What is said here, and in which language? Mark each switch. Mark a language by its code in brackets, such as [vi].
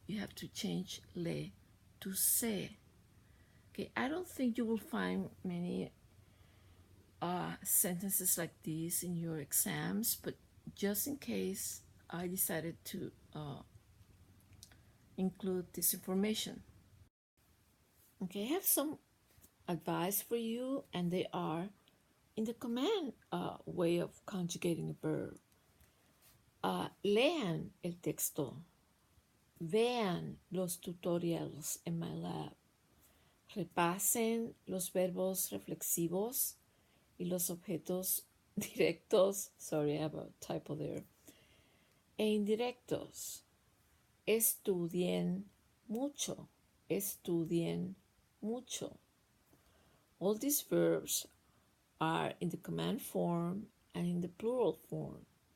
[en] You have to change le to se. Okay, I don't think you will find many sentences like these in your exams, but just in case, I decided to include this information. Okay, I have some advice for you, and they are in the command way of conjugating a verb. [es] Lean el texto. Vean los tutorials en my lab. Repasen los verbos reflexivos y los objetos directos. [en] Sorry, I have a typo there. [es] E indirectos. Estudien mucho. Estudien mucho. [en] All these verbs are in the command form and in the plural form.